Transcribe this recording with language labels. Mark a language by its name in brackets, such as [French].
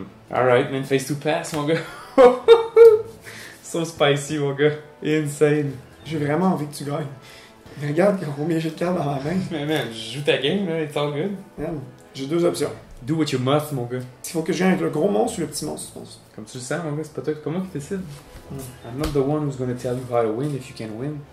[English] Alright, man, face to pass, [French] mon gars. [English] So spicy, [French] mon gars. [English] Insane. [French] J'ai vraiment envie que tu gagnes. Mais regarde combien j'ai de cartes dans ma main. Mais man, je joue ta game, là, [English] it's all good. [French] Man, j'ai deux options. [English] Do what you must, [French] mon gars. Il faut que je gagne avec le gros monstre ou le petit monstre, tu penses? Comme tu le sens, mon gars, c'est pas toi qui décide. [English] I'm not the one who's gonna tell you how to win if you can win.